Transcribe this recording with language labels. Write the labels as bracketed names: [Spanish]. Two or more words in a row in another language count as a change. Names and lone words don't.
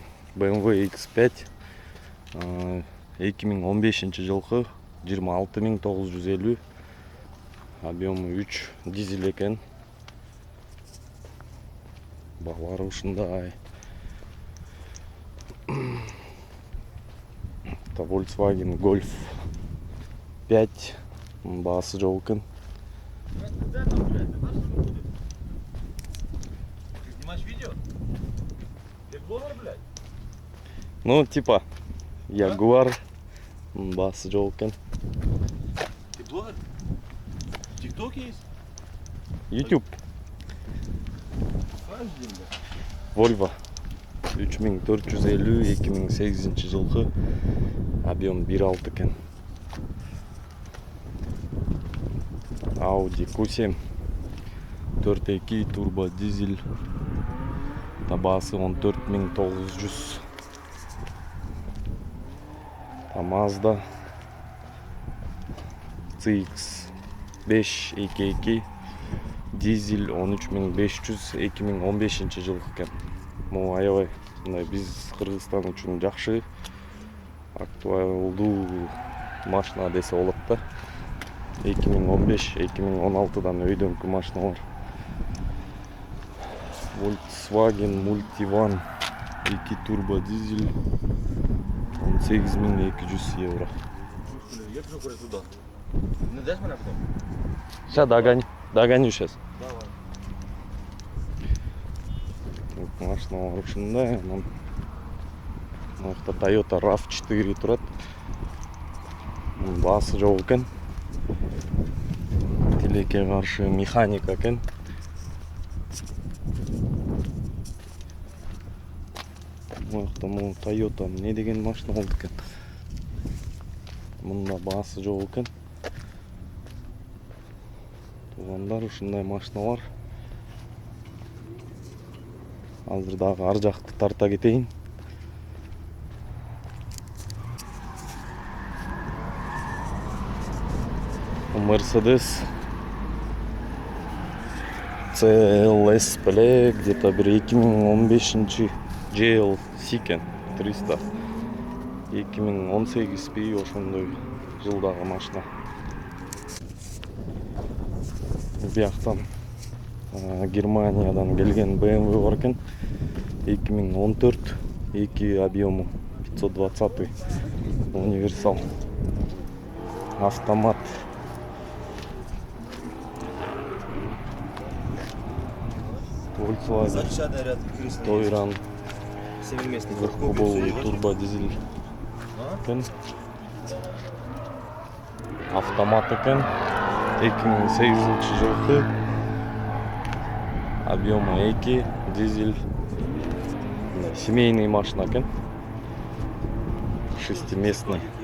[Kyrgyz] BMW X5 2015 жылкы 26950, объему 3 дизель экен. Баалары ушундай. Volkswagen Golf 5, баасы жок экен. [Russian] Снимаешь видео? Ты блогер, блядь? Ну, типа, Jaguar, [Kyrgyz] баасы жок экен. [Russian] Ты блогер? ТикТок есть? [Kyrgyz] YouTube. Volvo 3450 2008 жылкы, объем 1.6 экен. Audi Q7 4.2 турбо дизель, баасы 14900. Mazda CX-5 2.2 дизель 13500 2015 жылкы экен. Могу аябай мындай биз Кыргызстан үчүн жакшы, актуалдуу машина десе болот да. 2015-2016дан өйдөңкү машиналар. Volkswagen Multivan 2 турбо дизель 18200 евро. [Russian] Я пишу туда. Не дашь меня потом? Сейчас догоню сейчас. Давай. [Kyrgyz] Машиналар ушундай. Мынакта Toyota RAV4 турат. Баасы жок экен. Тилекке каршы механика экен. Мынакта Toyota не деген машина болду экен. мында баасы жок экен. Туугандар, ушундай машиналар. Азыр дагы ар жакты тарта кетейин. Mercedes CLS беле где-то bir 2015 GLC экен 300. 2018 бей ошондой жылдагы машина. Бияктан Германиядан келген BMW бар экен. 2014, 2 объему 520 универсал. Автомат. Volkswagen [Russian] Задний ряд кресел. Тойран. 7-местный. Двухкубовый турбодизель [Kyrgyz] экен. Автомат экен. 2008 жылкы. Объемы 2, дизель. Семейный машина экен. 6-местный.